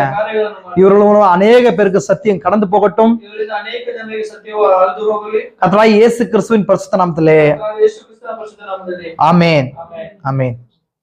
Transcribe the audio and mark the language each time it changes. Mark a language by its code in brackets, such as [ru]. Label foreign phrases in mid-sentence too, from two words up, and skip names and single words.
[kn] ಕಾರ್ಯಗಳನ್ನು ಮಾಡಿ. [ta] இவர்களும் அநேக பேருக்கு சத்தியம் கடந்து போகட்டும். [kn] ಇವರಿಂದ ಅನೇಕ ಜನರಿಗೆ ಸತ್ಯವು ಅರಿದು ಹೋಗಲಿ. [ta] கர்த்தராகிய இயேசு கிறிஸ்துவின் பரிசுத்த நாமத்திலே [kn] ಯೇಸು ಕ್ರಿಸ್ತನ ಪರಿಶುದ್ಧ ನಾಮದಲ್ಲಿ [ta] ஆமென். [kn] ಆಮೆನ್. [ta] ஆமென்.